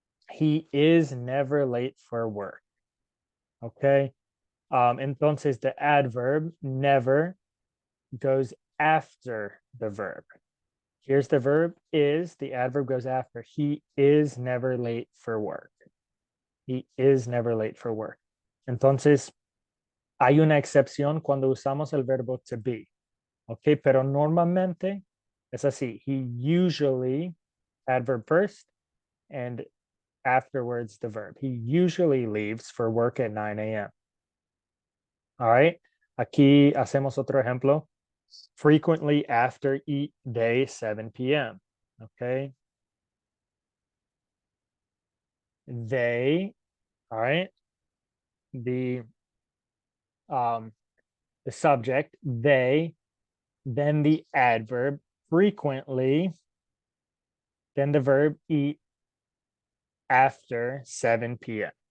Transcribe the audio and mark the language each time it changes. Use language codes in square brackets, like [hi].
[en] He is never late for work. Okay. Entonces the adverb never goes after the verb. Here's the verb is, the adverb goes after. He is never late for work. He is never late for work. [es] Entonces, hay una excepción cuando usamos el verbo to be. Ok, pero normalmente es así. [en] He usually, adverb first, and afterwards the verb. He usually leaves for work at 9 a.m. All right. [es] Aquí hacemos otro ejemplo. [en] Frequently after eat day 7 p.m. Okay. They, all right. The the subject, they, then the adverb, frequently, then the verb eat after 7 p.m.